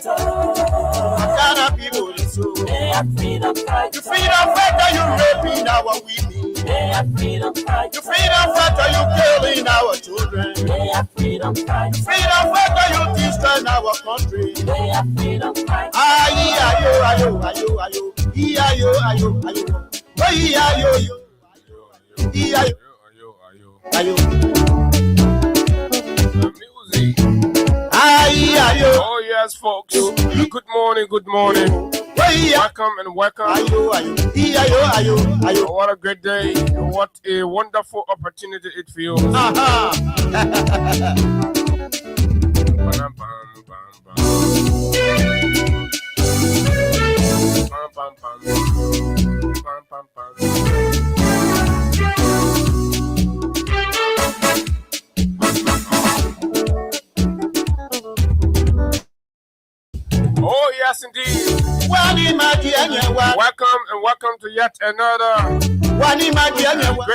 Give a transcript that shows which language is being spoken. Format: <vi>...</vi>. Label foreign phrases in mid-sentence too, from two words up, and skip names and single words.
<en>What kind of people they so? They are freedom fighters. You freedom fighter, you raping our women. They are freedom You fighters. freedom fighter, you killing our children. They are freedom fighters. Freedom fighter, you destroying our country. They are freedom fighters. Ayo, ayo, ayo, ayo, ayo, ayo, ayo. Oh, ayo, yo. Ayo, ayo. Music. Ayo. Oh yes, folks. Good morning, good morning. Welcome and welcome. Ayo, ayo, ayo, ayo. What a great day. What a wonderful opportunity it feels. Aha. Bam, bam, bam, bam. Bam, bam, bam. Bam, bam, bam. Oh yes, indeed. Wani madianya wa. Welcome and welcome to yet another Wani madianya wa.</en>